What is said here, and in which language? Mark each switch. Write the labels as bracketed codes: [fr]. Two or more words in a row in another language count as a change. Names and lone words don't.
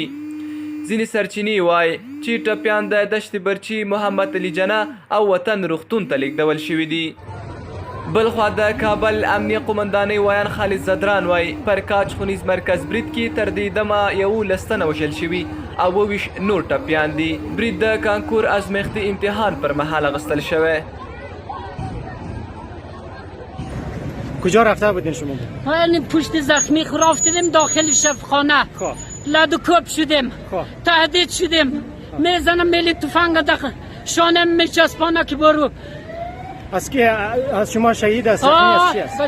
[ps] ځینې سرچینې وایي چې ټپیان د دشت برچي محمد علي جناه او وطن روغتون ته لیږدول شوي دي. بلخوا د کابل امنیه قومندانۍ ویان خالد زدران وایي پر کاج ښوونیز مرکز برید کې تر دې دمه 11 تنه وژل شوي او 22 نور ټپیان دي. برید د کانکور ازمایښتي امتحان پر مهال اخیستل شوی. [fa] کجا رفته بودین شما؟ این پشت زخمی رفتیم داخل شفاخانه. لادوکوب شدیم. تهدید شدیم. میزنم میلی تفنگ داخل شانم میچسبانه که برو. از کی از شما شهید است؟ زخمی چی است؟